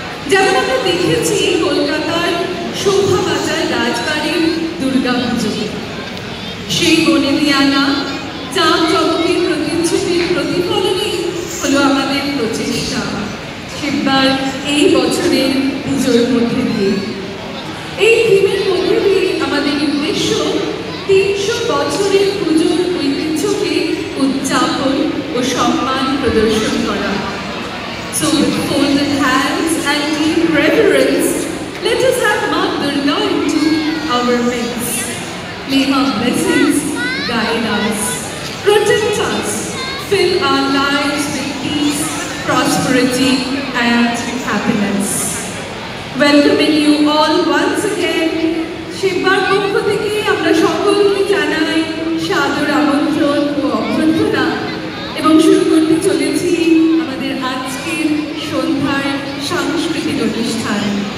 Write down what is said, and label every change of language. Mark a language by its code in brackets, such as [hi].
[bn] যেমন আমরা দেখেছি কলকাতার শোভাবাজার রাজবাড়ির দুর্গা পুজো, সেই বনেদিয়ানা জাঁকজমকের প্রতিচ্ছবির প্রতিফলনই হলো আমাদের প্রচেষ্টা সেবার এই বছরের পুজোর মধ্যে দিয়ে। এই থিমের মধ্যে দিয়ে আমাদের উদ্দেশ্য 300 বছরের পুজোর ঐতিহ্যকে উদযাপন ও সম্মান প্রদর্শন করা। [en] So with folded hands and deep reverence, let us have Ma Durga into our midst. May her blessings guide us, protect us, fill our lives with peace, prosperity and happiness. Welcoming you all once again, [bn] শিববার পক্ষ থেকে আমরা সকলকে জানাই সাদর আমন্ত্রণ ও অভ্যর্থনা এবং শুরু করতে চলেছি আমাদের আজকের সন্ধ্যার সাংস্কৃতিক অনুষ্ঠান।